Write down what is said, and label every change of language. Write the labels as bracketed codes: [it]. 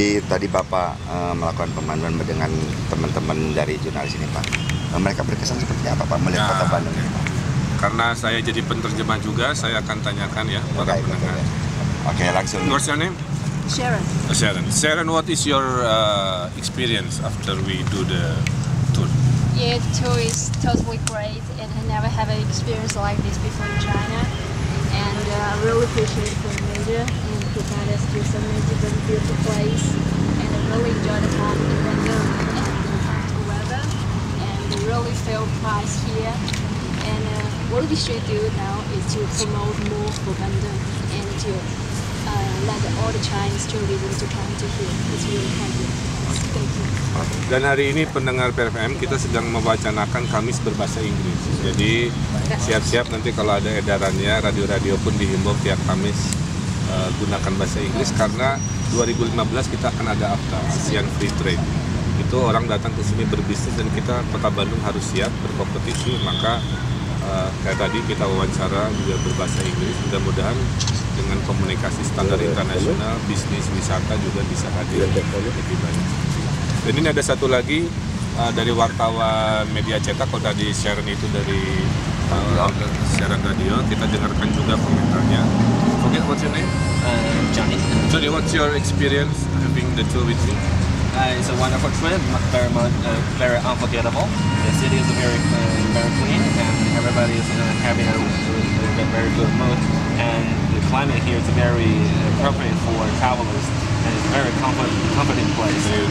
[id] Tadi Bapak melakukan pemanduan dengan teman-teman dari jurnalis ini Pak. Mereka berkesan seperti apa Pak melihat kota Bandung ini? Karena saya jadi penerjemah juga, saya akan tanyakan ya para pendengar. Oke, langsung. [en] What's your name? Sharon. Sharon. Sharon, what is your experience after we do the tour? Yeah, the tour is totally great, and I never have an experience like this before in China. And I really appreciate the media and provide us to so many different beautiful places. And I really enjoy the time in Bandung and the comfortable weather. And the really fair price here. And what we should do now is to promote more for Bandung and to let all the Chinese tourism to come to here. It's really happy. Thank you. [id] Dan hari ini pendengar PRFM kita sedang mewacanakan Kamis berbahasa Inggris. Jadi siap-siap nanti kalau ada edarannya, radio-radio pun dihimbau tiap Kamis gunakan bahasa Inggris, karena 2015 kita akan ada AFTA, ASEAN Free Trade. Itu orang datang ke sini berbisnis dan kita Kota Bandung harus siap berkompetisi. Maka kayak tadi kita wawancara juga berbahasa Inggris. Mudah-mudahan dengan komunikasi standar internasional, bisnis wisata juga bisa hadir lebih banyak. Dan ini ada satu lagi dari wartawan media cetak, kalau tadi Sharon itu dari siaran radio, kita dengarkan juga komentarnya. [en] Okay, what's your name? Johnny. Johnny, what's your experience having the tour with me? It's a wonderful trip, very unforgettable. The city is very clean, and everybody is having a very good mood. And the climate here is very appropriate for travelers, and it's a very comforting place.